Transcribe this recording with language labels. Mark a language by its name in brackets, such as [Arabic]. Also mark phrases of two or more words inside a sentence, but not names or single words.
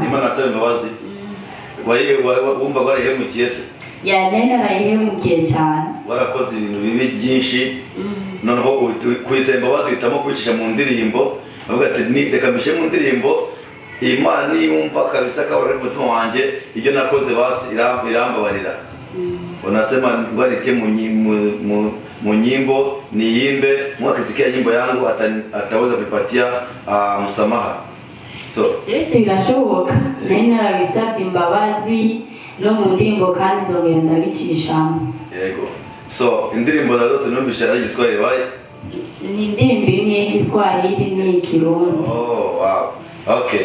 [Kinyarwanda] Imana asaba imbabazi? Wumva warihemukiye se? Nene narayihemukiye cyane. Warakoze ibintu bibi byinshi, noneho kwisaba imbabazi uhitamo kwicisha mu ndirimbo. Bavuga ati reka mbishe mu ndirimbo, Imana niyumva kabisa kabura ku mutima wanjye ibyo nakoze basi irambabarira. [Swahili] Unasema ngwarite mu nyimbo niimbe mwakisikia nyimbo yangu ataweza kuipatia msamaha. [Kinyarwanda] So yes, birashoboka. Nari narabisabye imbabazi no mu ndirimbo kandi ndogenda bicishamo. Yego. So indirimbo zose numvisha ari Igiswahili baye? Ni indirimbo imwe y'Igiswahili n'Ikirundi. [English] Oh wow. Okay.